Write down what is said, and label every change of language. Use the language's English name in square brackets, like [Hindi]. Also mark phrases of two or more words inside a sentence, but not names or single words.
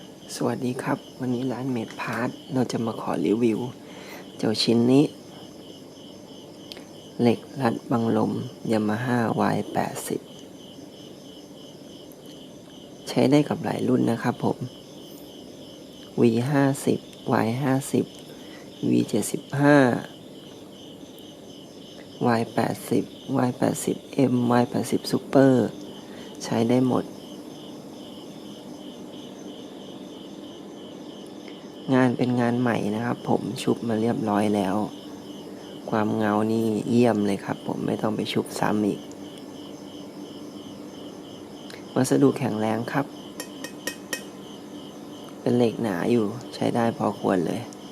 [Thai] สวัสดีครับวันนี้ร้านเมดพาร์ทเราจะมาขอรีวิวเจ้าชิ้นนี้เหล็กรัดบังลม Yamaha y80 ใช้ได้กับหลายรุ่นนะครับผม v50 y50 v75 y80 y80m y80 super ใช้ได้หมด งานเป็นงานใหม่นะครับผมชุบมาเรียบร้อยแล้วความเงานี่เยี่ยมเลยครับผมไม่ต้องไปชุบซ้ำอีกวัสดุแข็งแรงครับเป็นเหล็กหนาอยู่ใช้ได้พอควรเลย